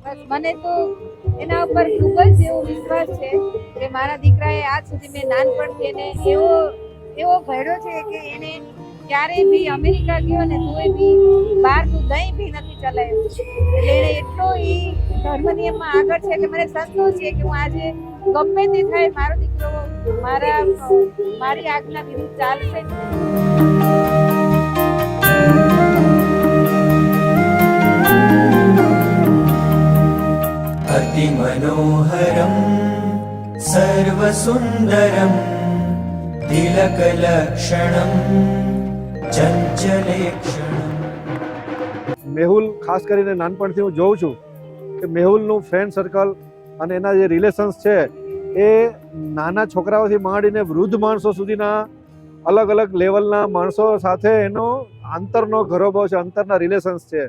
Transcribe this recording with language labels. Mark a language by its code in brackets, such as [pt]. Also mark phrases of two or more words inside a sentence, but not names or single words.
[gu] મને તો એના ઉપર ખૂબ જ એવો વિશ્વાસ છે કે મારા દીકરાએ આજ સુધી મેં નાનપણથી એને એવો ઘડ્યો છે કે એને ક્યારેય બી અમેરિકા ગયો ને તોય બી બહારનું દહીં બી નથી ચલાવ્યું. એટલે એને એટલો એ ધર્મ નિયમમાં આગળ છે કે મને સંતોષ છે કે હું આજે ગમે તે થાય મારો દીકરો મારી આજ્ઞા વિરુદ્ધ ચાલશે જ નહીં. [sa] अति मनोहरं सर्वसुन्दरं तिलकलक्षणं चञ्चलेक्षणम्. [gu] મેહુલ ખાસ કરીને નાનપણથી હું જોઉં છું કે મેહુલનું [en] friend circle [gu] અને એના જે રિલેશન્સ છે એ નાના છોકરાઓથી માંડીને વૃદ્ધ માણસો સુધીના અલગ અલગ લેવલના માણસો સાથે એનો અંતરનો ઘરોબો છે, અંતરના રિલેશન્સ છે.